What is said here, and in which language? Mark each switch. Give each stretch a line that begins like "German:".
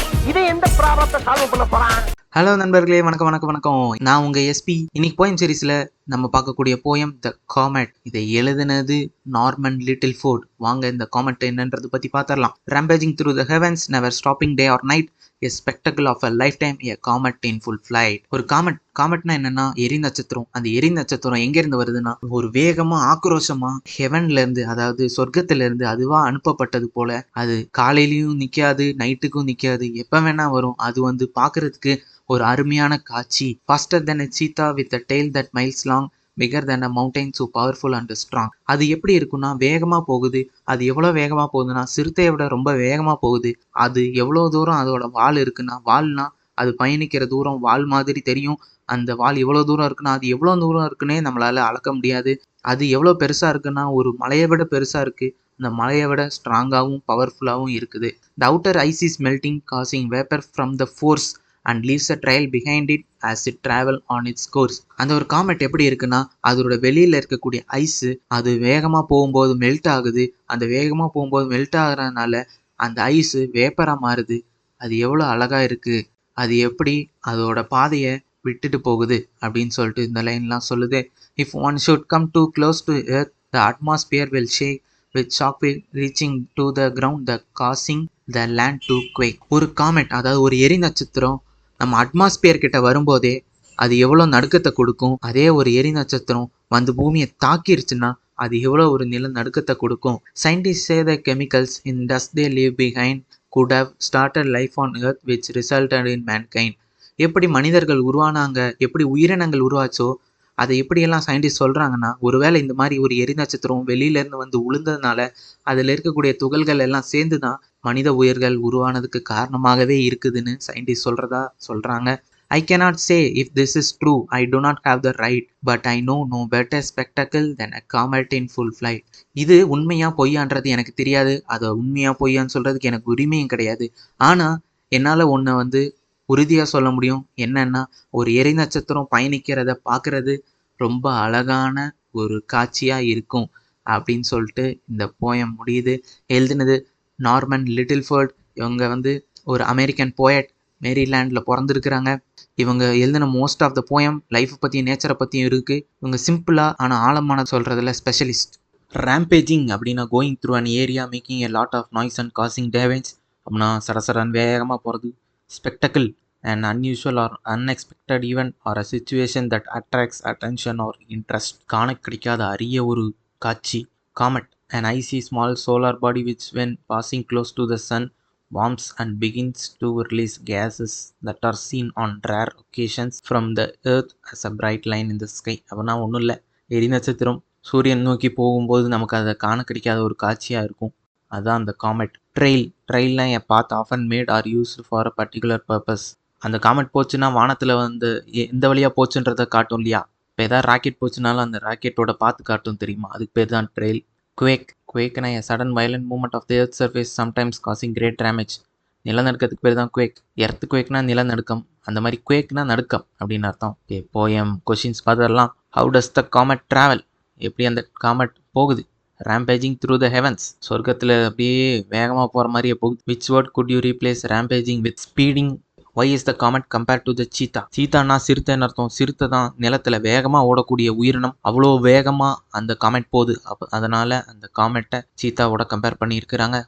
Tamil: இதை எந்த ப்ராப்ளத்தை சால்வ் பண்ண போறான்? ஹலோ நண்பர்களே, வணக்கம் வணக்கம் வணக்கம். நான் உங்க எஸ்பி. இன்னைக்கு போயம் சீரீஸ்ல நம்ம பார்க்கக்கூடிய போயம் த காமெட். இதை எழுதினது நார்மன் லிட்டில் ஃபோர்ட். வாங்க இந்த காமெட் என்னன்றது பத்தி பார்த்தரலாம்.
English: Rampaging through the heavens, never stopping day or night, a spectacle of a lifetime, a comet in full flight.
Tamil: ஒரு காமெட்னா என்னன்னா எரி நட்சத்திரம். அந்த எரி நட்சத்திரம் எங்க இருந்து வருதுன்னா ஒரு வேகமா ஆக்ரோஷமா ஹெவன்ல இருந்து, அதாவது சொர்க்கத்துல இருந்து அதுவா அனுப்பப்பட்டது போல. அது காலையிலயும் நிக்காது, நைட்டுக்கும் நிக்காது, எப்ப வேணா வரும். அது வந்து பாக்குறதுக்கு ஒரு அருமையான காட்சி.
English: faster than a cheetah with a tail that miles long, bigger than a mountain, so powerful and strong.
Tamil: அது எப்படி இருக்குன்னா வேகமா போகுது. அது எவ்வளவு வேகமா போகுதுன்னா சிறுத்தையை விட ரொம்ப வேகமா போகுது. அது எவ்வளவு தூரம் அதோட வால் இருக்குன்னா, வால்னா அது பயணிக்கிற தூரம் வால் மாதிரி தெரியும். அந்த வால் எவ்வளவு தூரம் இருக்குன்னா அது எவ்வளவு தூரம் இருக்குன்னே நம்மளால அளக்க முடியாது. அது எவ்வளவு பெருசா இருக்குன்னா ஒரு மலையை விட பெருசா இருக்கு. அந்த மலையை விட ஸ்ட்ராங்காகவும் பவர்ஃபுல்லாகவும் இருக்குது.
English: The outer ice is melting, causing vapor from the force and leaves a trail behind it as it travel on its course.
Tamil: அந்த ஒரு காமெட் எப்படி இருக்குன்னா அதோட வெளியில இருக்கக்கூடிய ஐஸ் அது வேகமா போகும்போது மெல்ட் ஆகுது. அந்த வேகமா போகும்போது மெல்ட் ஆகுறதுனால அந்த ஐஸ் வேப்பரா மாறுது. அது எவ்வளவு அழகா இருக்கு. அது எப்படி அதோட பாதையை விட்டுட்டு போகுது அப்படின்னு சொல்லிட்டு இந்த லைன்லாம் சொல்லுது.
English: If one should come too close to earth, the atmosphere will shake with shock wave reaching to the ground, the causing the land to quake.
Tamil: ஒரு காமெட், அதாவது ஒரு எரி நட்சத்திரம் நம்ம அட்மாஸ்பியர் கிட்ட வரும்போதே அது எவ்வளோ நடுக்கத்தை கொடுக்கும். அதே ஒரு எரி நட்சத்திரம் வந்து பூமியை தாக்கிருச்சுன்னா அது எவ்வளோ ஒரு நில நடுக்கத்தை கொடுக்கும்.
English: Scientists say the chemicals in dust they leave behind could have started life on earth which resulted in mankind.
Tamil: எப்படி மனிதர்கள் உருவானாங்க, எப்படி உயிரினங்கள் உருவாச்சோ அதை எப்படியெல்லாம் சயின்டிஸ்ட் சொல்றாங்கன்னா, ஒருவேளை இந்த மாதிரி ஒரு எரி நட்சத்திரம் வெளியில இருந்து வந்து உளுந்ததுனால அதுல இருக்கக்கூடிய துகள்கள் எல்லாம் சேர்ந்துதான் மனித உயிர்கள் உருவானதுக்கு காரணமாகவே இருக்குதுன்னு சயின்டிஸ்ட் சொல்றாங்க.
English: I cannot say if this is true. I do not have the right, but I know no better spectacle than a comet in full flight.
Tamil: இது உண்மையா பொய்யான்றது எனக்கு தெரியாது. அதை உண்மையா பொய்யான்னு சொல்றதுக்கு எனக்கு உரிமையும் கிடையாது. ஆனா என்னால ஒன்ன வந்து உறுதியா சொல்ல முடியும். என்னன்னா ஒரு எரி நட்சத்திரம் பயணிக்கிறத பார்க்கறது ரொம்ப அழகான ஒரு காட்சியா இருக்கும் அப்படின்னு சொல்லிட்டு இந்த போயம் முடியுது. எழுதினது நார்மன் லிட்டில் ஃபோர்ட். இவங்க வந்து ஒரு அமெரிக்கன் போயட், மேரிலாண்டில் பிறந்திருக்கிறாங்க. இவங்க எழுதின most of the poem life பற்றியும் நேச்சரை பற்றியும் இருக்கு. இவங்க சிம்பிளாக ஆனால் ஆழமான சொல்றதுல ஸ்பெஷலிஸ்ட்.
English: Rampaging அப்படின்னா going through an area making a lot of noise and causing damage.
Tamil: அப்படின்னா சடசடன் வேகமாக போகிறது.
English: Spectacle an unusual or unexpected event or a situation that attracts attention or interest.
Tamil: காண கிடைக்காத அரிய ஒரு காட்சி.
English: Comet, an icy small solar body which when passing close to the sun warms and begins to release gases that are seen on rare occasions from the earth as a bright line in the sky.
Tamil: அப்படின்னா ஒன்றும் இல்லை, எரி நட்சத்திரம் சூரியன் நோக்கி போகும்போது நமக்கு அதை காண கிடைக்காத ஒரு காட்சியாக இருக்கும். அதுதான் அந்த Comet.
English: ட்ரெயில்னா a path often made or used for a particular purpose.
Tamil: அந்த காமெட் போச்சுன்னா வானத்தில் வந்து எந்த வழியாக போச்சுன்றதை காட்டும் இல்லையா. இப்போ எதாவது ராக்கெட் போச்சுனாலும் அந்த ராக்கெட்டோட பார்த்து காட்டும் தெரியுமா, அதுக்கு பேர் தான் trail.
English: குவேக்னா a sudden violent movement of the earth surface sometimes causing great damage.
Tamil: நிலநடுக்கத்துக்கு பேர் தான் குவேக். எர்த் குவேக்னா நிலநடுக்கம், அந்த மாதிரி குவேக்னா நடுக்கம் அப்படின்னு அர்த்தம்.
English: Poem questions பார்த்துடலாம். How does the comet travel?
Tamil: எப்படி அந்த காமெட் போகுது?
English: Rampaging through the heavens,
Tamil: சொர்க்கத்தில் அப்படியே வேகமாக போகிற மாதிரியே போகுது.
English: Which word could you replace rampaging with? Speeding. Why is the comet compared to the cheetah?
Tamil: சீத்தானா சிறுத்தைன்னு அர்த்தம். சிறுத்தை தான் நிலத்துல வேகமா ஓடக்கூடிய உயிரினம். அவ்வளோ வேகமா அந்த காமெட் போகுது. அதனால அந்த காமெட்டை சீத்தாவோட கம்பேர் பண்ணி இருக்கிறாங்க.